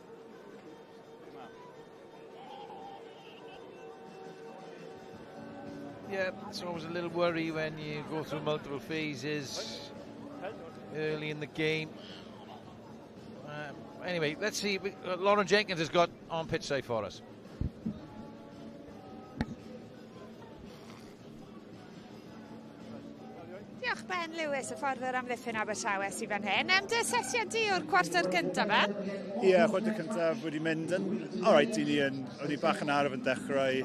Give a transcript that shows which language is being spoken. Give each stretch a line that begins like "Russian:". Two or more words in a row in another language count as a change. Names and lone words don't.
English: Yeah, it's always a little worry when you go through multiple phases early in the game. Anyway, let's see. Lauren Jenkins has got on pitch side for us.
Welsh: Diolch Ben Lewis, y ffordd o'r amddiffyn Abertawe sydd fan hyn. Dy sesiad di o'r cwarter cyntaf, Ben? Ie, chwarter cyntaf wedi mynd yn... Alright, o'n i bach yn araf yn dechrau.